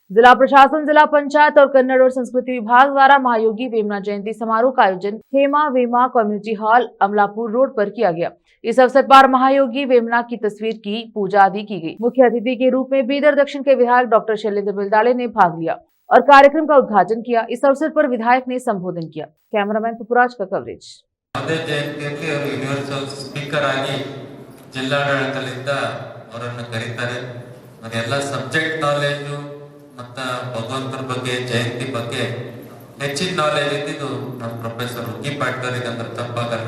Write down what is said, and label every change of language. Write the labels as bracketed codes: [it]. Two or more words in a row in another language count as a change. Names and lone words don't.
[hi] जिला प्रशासन, जिला पंचायत और कन्नड़ और संस्कृति विभाग द्वारा महायोगी वेमना जयंती समारोह का आयोजन हेमा वेमा कम्युनिटी हॉल अमलापुर रोड पर किया गया। इस अवसर पर महायोगी वेमना की तस्वीर की पूजा आदि की गई। मुख्य अतिथि के रूप में बीदर दक्षिण के विधायक डॉक्टर शैलेंद्र बिलदाले ने भाग लिया और कार्यक्रम का उद्घाटन किया। इस अवसर पर विधायक ने संबोधन किया। कैमरामैन पुपुराज का कवरेज। [en] universal speaker [kn] ಆಗಿ ಜಿಲ್ಲಾಡಳಿತದಿಂದ ಅವರನ್ನು ಕರೀತಾರೆ. ಎಲ್ಲ [en] subject knowledge [kn] ಮತ್ತು ಭಗವಂತರ ಬಗ್ಗೆ ಜಯಂತಿ ಬಗ್ಗೆ ಹೆಚ್ಚಿನ ನಾಲೆಜ್ ಇದ್ದಿದ್ದು ನಮ್ಮ ಪ್ರೊಫೆಸರ್ ಉಗ್ಗಿ ಪಾಟ್ಕರಿಗೆ ಅಂದ್ರೆ ತಪ್ಪಾಗಲ್ಲ.